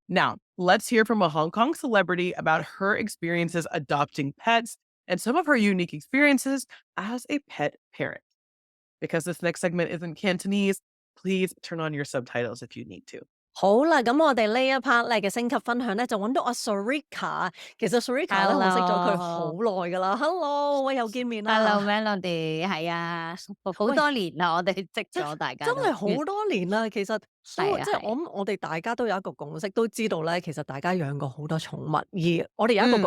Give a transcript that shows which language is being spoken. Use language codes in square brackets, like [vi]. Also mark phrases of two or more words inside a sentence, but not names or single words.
[en] Now, let's hear from a Hong Kong celebrity about her experiences adopting pets and some of her unique experiences as a pet parent. Because this next segment is in Cantonese, please turn on your subtitles if you need to. [yue] 好啦，咁我哋呢一 part 咧嘅升級分享咧，就揾到阿 Sarika。其實 Sarika 咧，我識咗佢好 [en] Hello，Hello [yue] 耐噶啦。Hello，喂，又見面啦。 Melody，係啊，好喂，多年啦，我哋識真咗大家都，真係好多年啦。其實都即係我係啊係啊，諗，我哋大家都有一個共識，都知道咧，其實大家養過好多寵物，而我哋有一個